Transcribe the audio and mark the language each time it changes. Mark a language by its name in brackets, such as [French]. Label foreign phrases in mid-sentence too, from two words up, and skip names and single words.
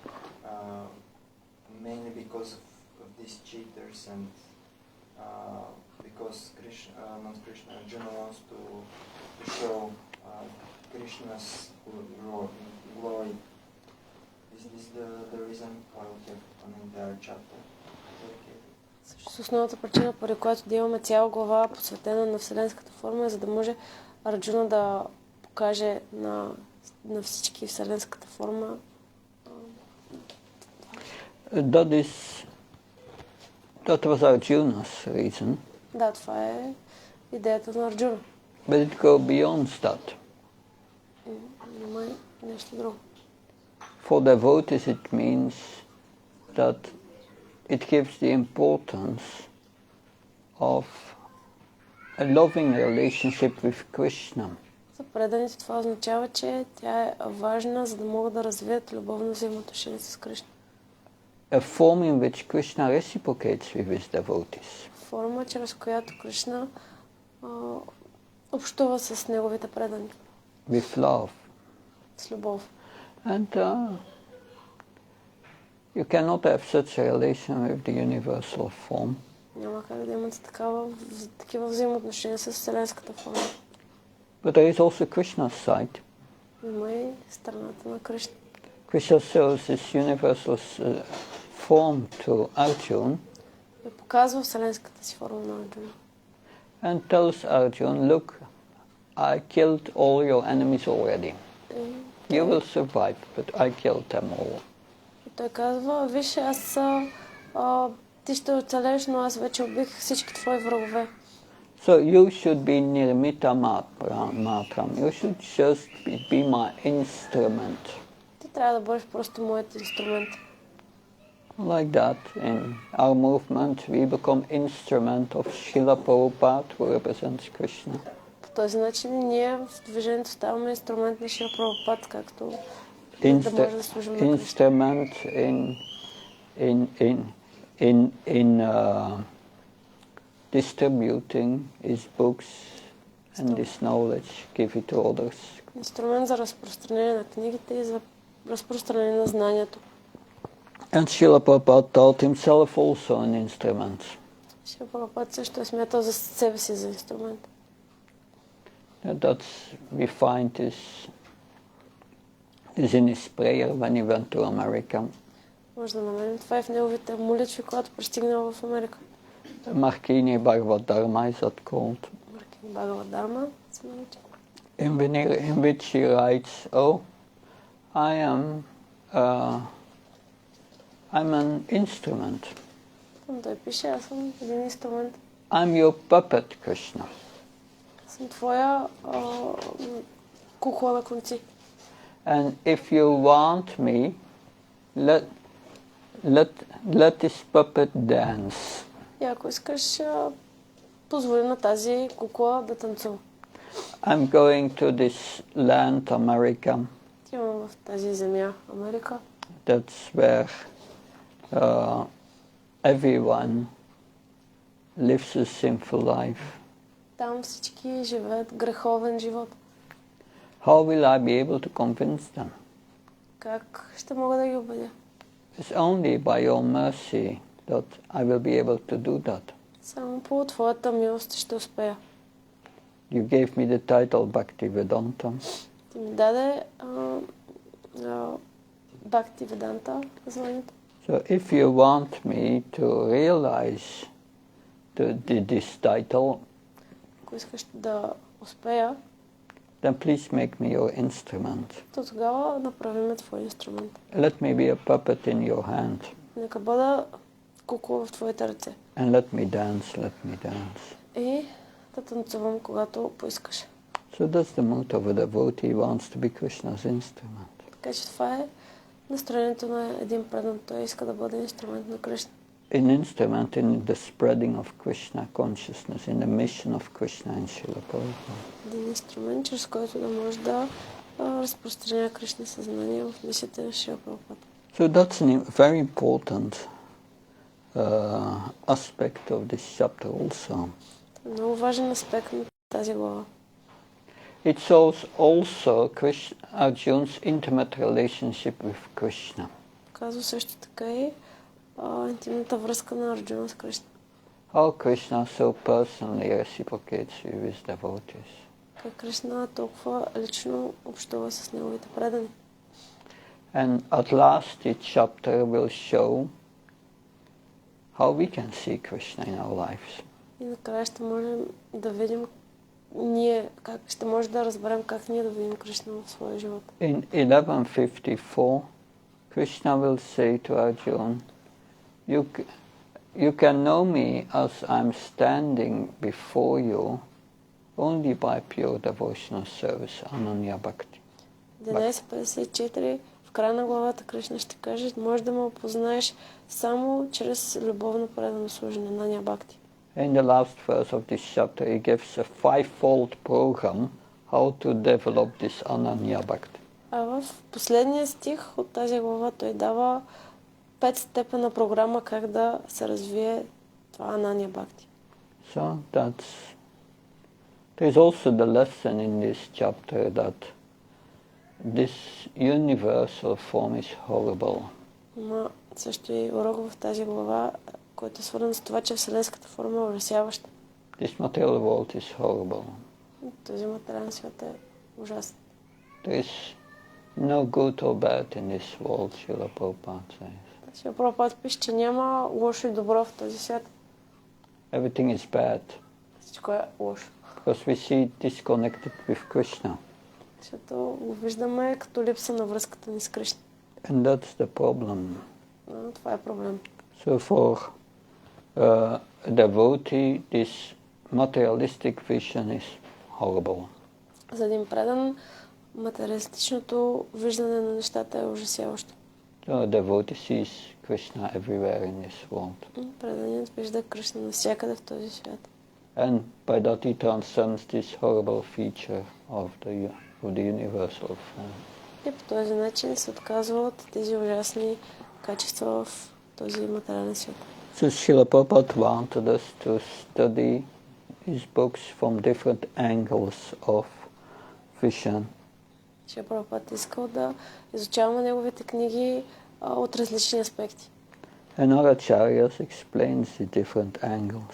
[English] mainly because of these cheaters and because not Krishna, Arjuna wants to show Krishna's glory. Is this the reason why we have an entire chapter? [Bulgarian] Също основната причина, поради която да имаме цяла глава посветена на вселенската форма, е за да може Арджуна да покаже на всички вселенската форма. [English] That was Arjuna's reason. [Bulgarian] Да, това е идеята на Арджуна. [English] But it goes beyond that. [Bulgarian] Има нещо друго. [English] For devotees it means that it gives the importance of a loving relationship with Krishna. [Bulgarian] За преданите това означава, че тя е важна, за да могат да развият любовно взаимоотношение с Кришна. [English] A form in which Krishna reciprocates with his devotees. [Bulgarian] Форма, чрез която Кришна общува с неговите предани. [English] With love. [Bulgarian] С любов. [English] And you cannot have such a relation with the universal form. [Bulgarian] Няма как да имате такива взаимоотношения с вселенската форма. [English] But there is also Krishna's side. [Bulgarian] Има и страната на Кришна. [English] Krishna shows this universal form to Arjuna. [Bulgarian] И показва вселенската си форма на Арджуна. [English] And tells Arjuna, look, I killed all your enemies already. You will survive, but I killed them all. [Bulgarian] И той казва, виж, ти ще оцелеш, но аз вече убих всички твои врагове. [English] So you should be [Sanskrit] निमित्त मात्रम्. [English] You should just be my instrument. [Bulgarian] Ти трябва да бъдеш просто моят инструмент. [English] Like that, in our movement, we become instrument of Srila Prabhupada, who represents Krishna. [Bulgarian] По този начин ние в движението ставаме инструмент на Шрила Прабхупад, както да може да служим на Кришна. [English] Instrument in distributing his books and his knowledge, give it to others. [Bulgarian] Инструмент за разпространение на книгите и за разпространение на знанието. [English] And Srila Prabhupada taught himself also an instrument. [Bulgarian] Шрила Прабхупад също е смятал за себе си за инструмент. [English] That's we find this in his prayer when he went to America. [Bulgarian] Може да намерим това и в неговите молитви, когато пристигнал в Америка. [English] Markini Bhagavad-dharma is that called. [Bulgarian] Маркини Бхагавад-дharma се нарича. [English] In which he writes, oh, I'm an instrument. [Bulgarian] Там той пише, аз съм един инструмент. [English] I'm your puppet, Krishna. [Bulgarian] Аз съм твоя кукла на конци. [English] And if you want me, let this puppet dance. [Bulgarian] И ако искаш, позволи на тази кукла да танцува. [English] I'm going to this land, America. [Bulgarian] Отивам в тази земя, Америка. [English] That's where everyone lives a sinful life. [Bulgarian] Там всички живеят греховен живот. [English] How will I be able to convince them? [Bulgarian] Как ще мога да ги убедя? [English] It's only by your mercy that I will be able to do that. [Bulgarian] Само по твоята милост ще успея. [English] You gave me the title Bhakti Vedanta. [Bulgarian] Ти ми даде Бхакти Веданта званието. [English] So if you want me to realize this title, [Bulgarian] ако искаш да успея, [English] then please make me your instrument. [Bulgarian] то тогава направи ме твой инструмент. [English] Let me be a puppet in your hand. [Bulgarian] Нека бъда кукла в твоите ръце. [English] And let me dance. [Bulgarian] И да танцувам, когато поискаш. [English] So that's the mood of a devotee, wants to be Krishna's instrument. [Bulgarian] Така че това е настроението на един предан. Той иска да бъде инструмент на Кришна. [English] An instrument in the spreading of Krishna consciousness, in the mission of Krishna and Srila Prabhupada. [Bulgarian] Един инструмент, чрез който да може да разпространя Кришна съзнание в мисията на Шрила Прабхупада. [English] So that's a very important aspect of this chapter also. [Bulgarian] Много важен аспект на тази глава. [English] It shows also Arjuna's intimate relationship with Krishna. [Bulgarian] Казва също така и интимната връзка на Арджуна с Кришна. [English] How Krishna so personally reciprocates with his devotees. [Bulgarian] Как Кришна толкова лично общува с неговите предани. [English] And at last each chapter will show how we can see Krishna in our lives. [Bulgarian] И накрая ще можем да видим ще може да разберем как ние да видим Кришна в своя живот. [English] In 1154, Krishna will say to Arjuna, you can know me as I'm standing before you only by pure devotional service, [Sanskrit] अनन्य भक्ति. [Bulgarian] 11.54 в края на главата Кришна ще каже, може да ме опознаеш само чрез любовно предано служене, [Sanskrit] अनन्य भक्ति. [English] In the last verse of this chapter, he gives a five-fold program how to develop this [Sanskrit] अनन्य भक्ति. [Bulgarian] А в последния стих от тази глава той дава 5-степенна програма как да се развие това [Sanskrit] अनन्य भक्ति. [English] So there's also the lesson in this chapter that this universal form is horrible. [Bulgarian] Има също и урок в тази глава, който е свързан с това, че вселенската форма е ужасяваща. [English] This material world is horrible. [Bulgarian] Този материален свят е ужасен. [English] There is no good or bad in this world, Srila Prabhupada says. [Bulgarian] Шрила Прабхупада пише, че няма лошо и добро в този свят. [English] Everything is bad. [Bulgarian] Всичко е лошо. [English] Because we see disconnected with Krishna. [Bulgarian] Защото го виждаме като липса на връзката ни с Кришна. [English] And that's the problem. [Bulgarian] Но това е проблем. [English] So for a devotee, this materialistic vision is horrible. [Bulgarian] За един предан, материалистичното виждане на нещата е ужасяващо. [English] So a devotee sees Krishna everywhere in this world. [Bulgarian] Преданият вижда Кришна навсякъде в този свят. [English] And by that he transcends this horrible feature of the universal form. [Bulgarian] И по този начин се отказва от тези ужасни качества в този материален свят. [English] So Srila Prabhupada wanted us to study his books from different angles of vision. [Bulgarian] Шрила Прабхупада искал да изучаваме неговите книги от различни аспекти. [English] And our acharyas explains the different angles.